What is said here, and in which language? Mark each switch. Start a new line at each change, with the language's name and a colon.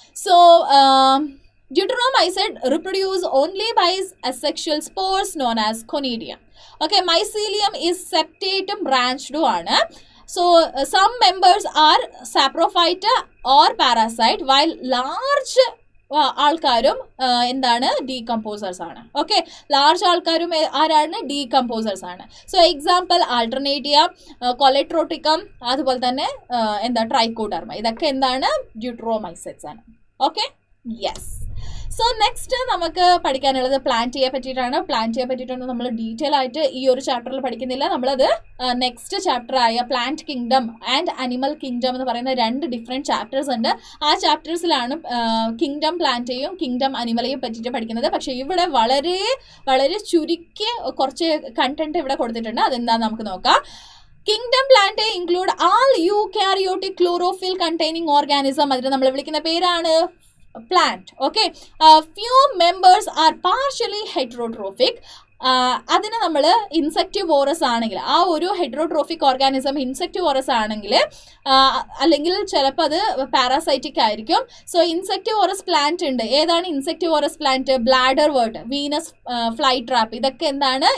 English: So deuteromycete reproduce only by asexual spores known as conidia. Okay, mycelium is septatum branched ആണ്. So some members are saprophyte or parasite, while large
Malayalam: ആൾക്കാരും എന്താണ്? Decomposers ആണ്. Okay, large ആൾക്കാരും ആരാണ്? Decomposers ആണ്. So example ആൾട്ടർനേറ്റിയ, കൊലെട്രോട്ടിക്കം, അതുപോലെ തന്നെ trichoderma, ഇതൊക്കെ എന്താണ്? ഡ്യൂട്ടറോമൈസെറ്റ്സ് ആണ്. Okay, yes. സോ നെക്സ്റ്റ് നമുക്ക് പഠിക്കാനുള്ളത് പ്ലാന്റിയെ പറ്റിയിട്ടാണ്. പ്ലാന്റിയെ പറ്റിയിട്ടൊന്നും നമ്മൾ ഡീറ്റെയിൽ ആയിട്ട് ഈ ഒരു ചാപ്റ്ററിൽ പഠിക്കുന്നില്ല. നമ്മളത് നെക്സ്റ്റ് ചാപ്റ്റർ ആയ plant kingdom and animal kingdom എന്ന് പറയുന്ന രണ്ട് ഡിഫറെൻറ്റ് ചാപ്റ്റേഴ്സ് ഉണ്ട്. ആ ചാപ്റ്റേഴ്സിലാണ് കിങ്ഡം പ്ലാന്റെയും കിങ്ഡം അനിമലെയും പറ്റിയിട്ട് പഠിക്കുന്നത്. പക്ഷേ ഇവിടെ വളരെ വളരെ ചുരുക്കിയ കുറച്ച് കണ്ടന്റ് ഇവിടെ കൊടുത്തിട്ടുണ്ട്. അതെന്താണെന്ന് നമുക്ക് നോക്കാം.
English: Kingdom plant include all eukaryotic chlorophyll containing organism.
Malayalam: അതിന് നമ്മൾ വിളിക്കുന്ന പേരാണ് plant.
English: Okay, few members are partially heterotrophic.
Malayalam: അതിന് നമ്മൾ ഇൻസെക്ടിവോറസ് ആണെങ്കിൽ, ആ ഒരു ഹെറ്ററോട്രോഫിക് ഓർഗാനിസം ഇൻസെക്ടിവോറസ് ആണെങ്കിൽ, അല്ലെങ്കിൽ ചിലപ്പോൾ അത് പാരാസൈറ്റിക് ആയിരിക്കും. സോ ഇൻസെക്ടിവോറസ് പ്ലാന്റ് ഉണ്ട്. ഏതാണ് insectivorous plant? Bladder വേർട്ട്, Venus fly trap, ഇതൊക്കെ എന്താണ്?